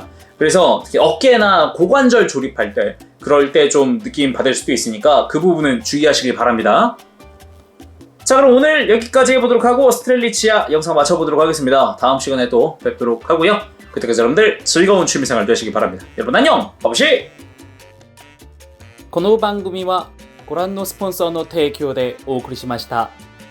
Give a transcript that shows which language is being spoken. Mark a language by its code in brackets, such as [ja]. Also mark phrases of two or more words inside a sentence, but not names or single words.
[ko] 그래서 특히 어깨나 고관절 조립할 때 그럴 때 좀 느낌 받을 수도 있으니까 그 부분은 주의하시길 바랍니다. 자, 그럼 오늘 여기까지 해보도록 하고 스트렐리치아 영상 마쳐보도록 하겠습니다. 다음 시간에 또 뵙도록 하고요. 그때까지 여러분들 즐거운 취미생활 되시기 바랍니다. 여러분 안녕! 바보시! [ja] この番組はご覧のスポンサーの提供でお送りしました。